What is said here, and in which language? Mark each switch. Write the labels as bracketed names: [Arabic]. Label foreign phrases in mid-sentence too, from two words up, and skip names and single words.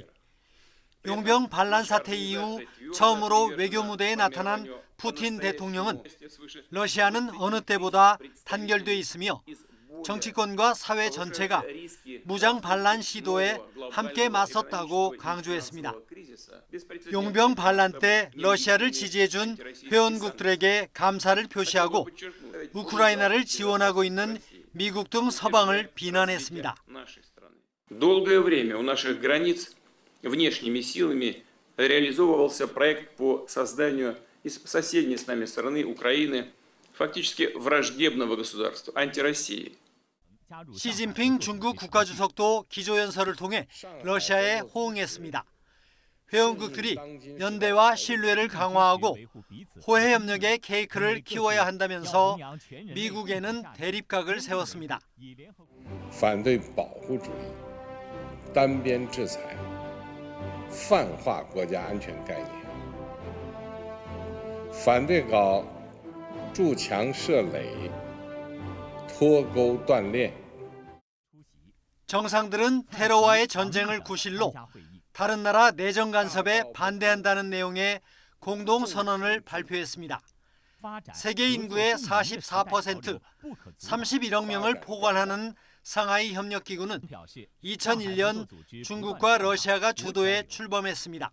[Korean] 용병 반란 사태 이후 처음으로 외교 무대에 나타난 푸틴 대통령은 러시아는 어느 때보다 단결돼 있으며 정치권과 사회 전체가 무장 반란 시도에 함께 맞섰다고 강조했습니다. 용병 반란 때 러시아를 지지해준 회원국들에게 감사를 표시하고 우크라이나를 지원하고 있는 미국 등 서방을 비난했습니다. [Russian] Долгое время у наших границ внешними силами реализовывался проект по созданию из соседней с нами страны Украины фактически враждебного государства, антироссии. [Korean] 시진핑 중국 국가주석도 기조연설을 통해 러시아에 호응했습니다. 회원국들이 연대와 신뢰를 강화하고 호혜 협력의 케이크를 키워야 한다면서 미국에는 대립각을 세웠습니다. [Chinese] 反对保护主义、单边制裁、泛化国家安全概念，反对搞筑墙设垒、脱钩断链。 [Korean] 정상들은 테러와의 전쟁을 구실로 다른 나라 내정 간섭에 반대한다는 내용의 공동 선언을 발표했습니다. 세계 인구의 44%, 31억 명을 포괄하는 상하이 협력기구는 2001년 중국과 러시아가 주도해 출범했습니다.